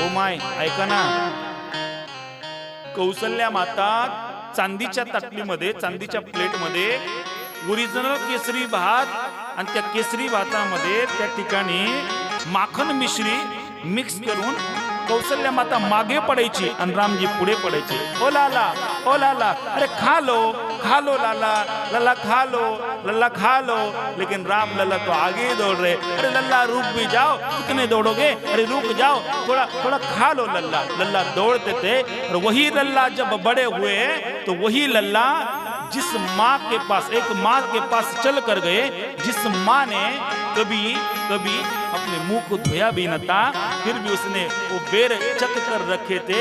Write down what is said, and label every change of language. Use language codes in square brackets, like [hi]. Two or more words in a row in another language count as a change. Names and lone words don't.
[mr] ओ माय, ऐका ना, कौसल्या माता चांदीच्या ताटलीमध्ये, चांदीच्या प्लेटमध्ये ओरिजिनल केसरी भात, आणि त्या केसरी भातामध्ये त्या ठिकाणी माखन मिश्री मिक्स करून कौशल्या माता मागे पडायची आणि रामजी पुढे पडायचे. [hi] ओ लाला, ओ लाला, अरे खा लो लाला, लल्ला खा लो, लल्ला खा लो. लेकिन राम लल्ला तो आगे दौड़ रहे. अरे लल्ला रुक भी जाओ, कितने दौड़ोगे, अरे रुक जाओ, थोड़ा थोड़ा खा लो लल्ला. लल्ला दौड़ते थे. और वही लल्ला जब बड़े हुए तो वही लल्ला जिस माँ के पास, एक माँ के पास चल कर गए, जिस माँ ने कभी कभी अपने मुंह को धोया भी न था, फिर भी उसने वो बेर चक कर रखे थे.